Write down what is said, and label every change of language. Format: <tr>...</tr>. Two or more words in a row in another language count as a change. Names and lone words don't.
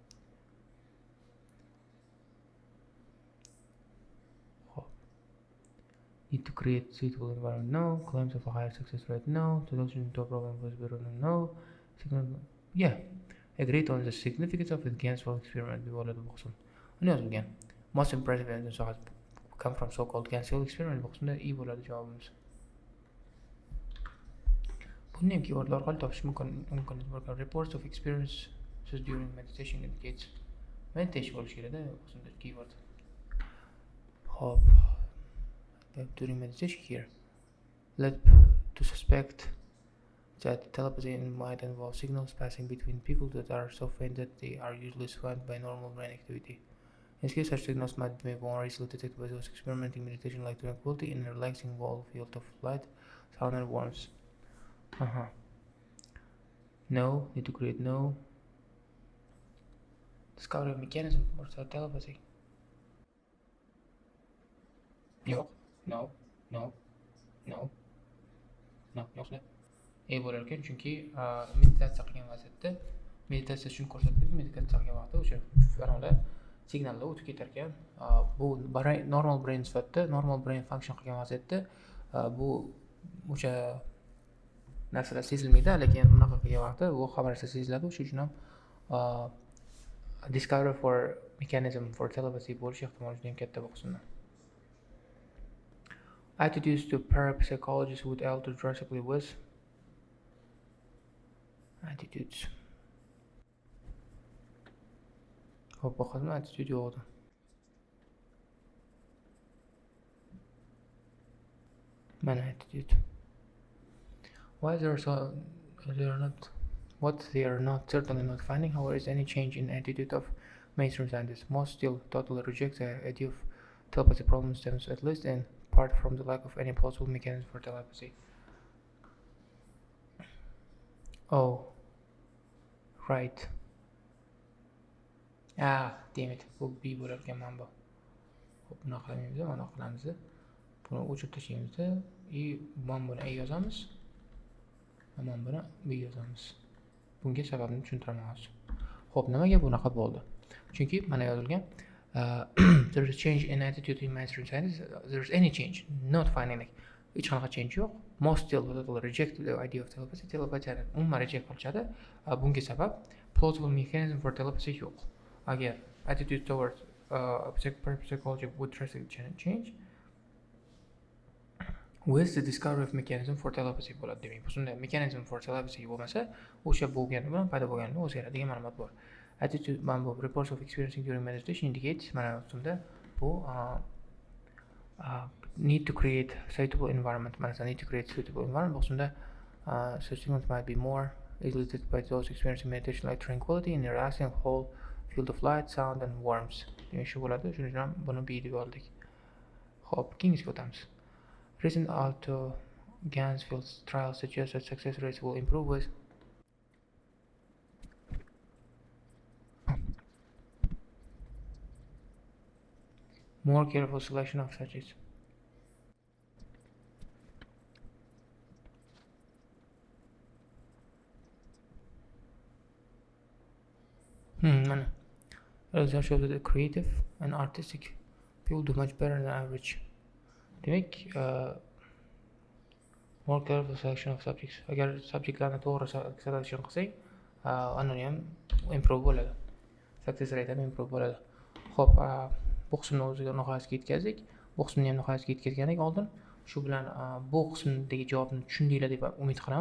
<en>Need to create suitable environment? No. Claims of a higher success rate? No. Solution to a problem was better? No. Yeah. Agreed on the significance of the Ganzfeld experiment. Most impressive evidence has come from so-called Ganzfeld experiment.</en> <uz>İyi bo'ladi javobimiz. Buni ham keywordlar orqali topish mumkin.</uz> <en>Reports of experiences during meditation indicates meditation</en> <uz>bo'lishi kerak-da, o'zimda</uz> <en>keyword.</en> <uz>Hop.</uz> <en>During meditation here led to suspect that telepathy might involve signals passing between people that are so faint that they are usually swamped by normal brain activity. In this case, such signals might be more easily detected by those experimenting meditation like tranquility in a relaxing wall field of light, sound and warmth. No, need to create no. Discover a mechanism for telepathy. No.</en> <uz>Yo'qlar. Bo'lar ekan, chunki meditatsiya qilgan vaziyatda meditatsiya shuni ko'rsatadi, meditatsiya qilgan vaqtda o'sha fanolar signallar o'tib ketar ekan. Bu</uz> <en>normal brain</en> <uz>sifatida,</uz> <en>normal brain function</en> <uz>qilgan vaziyatda bu o'sha narsalar sezilmaydi, lekin bunaqa qilgan vaqtda bu xabar narsa seziladi. Shuning uchun ham</uz> <en>discover for mechanism for telepathy</en> <uz>bo'lish ehtimoli juda ham katta bu qismda.</uz> <en>Attitudes to parapsychologists would alter drastically with attitudes.</en> <uz>Hop, bakalım attitude yo'qdi. Mana attitude.</uz> <en>Why they are not certainly not finding, however, is any change in attitude of mainstream scientists. Most still totally reject the idea of telepathy. Problem stems at least in part from the lack of any plausible mechanism for telepathy. Oh, right. Damn it.</en> <uz>Bu B bo'larkan mana bu. Xo'p, bunaqa qilamiz, mana qilamiz. Buni o'chirib tashlaymiz mana buni A yozamiz. Mana buni B yozamiz. Bunga sababni tushuntiraman hozir. Xo'p, nimaga bunaqa bo'ldi? Chunki mana yozilgan</uz> <en>there is change in attitude in mainstream science. There is any change, not finding.</en> <uz>Hech qanaqa change yo'q.</uz> <en>Most still reject the idea of telepathy.</en> <uz>Telepathy umuman reject qilishadi. Bunga sabab</uz> <en>plausible mechanism for telepathy</en> <uz>yo'q.</uz> <en>Agar attitude toward psychology would drastically change with the discovery of mechanism for telepathy</en> <uz>bo'ladi demak. Shunday</uz> <en>mechanism for telepathy</en> <uz>bo'lmasa, o'sha bo'lgani bilan paydo bo'lgani bilan o'zgaradigan ma'lumot bor.</uz> <en>Attitude</en> <uz>mana bu</uz> <en>reports of experiencing during meditation indicates</en> <uz>mana ustunda bu</uz> <en>need to create suitable environment. Mana need to create suitable environment. Ustunda such things might be more elicited by those experiencing meditation like tranquility in a relaxing whole field of light, sound and warmth.</en> <uz>Demak shu bo'ladi. Shuning uchun ham buni B deb oldik. Xo'p, keyingiga o'tamiz.</uz> <en>Recent auto Gansfield trials suggest that success rates will improve with more careful selection of subjects. Results show that the creative and artistic people do much better than average. Demak, more careful selection of subjects.</en> <uz>Agar subjektlarni to'g'ri selection qilsang, anani ham improve bo'ladi.</uz> <en>Success rate</en> <uz>ham improve bo'ladi. Xo'p, bu qismni o'ziga nihoyasiga yetkazdik. Bu qismni ham nihoyasiga yetkazgandik oldin. Shu bilan bu qismdagi javobni tushundinglar deb umid qilaman.</uz>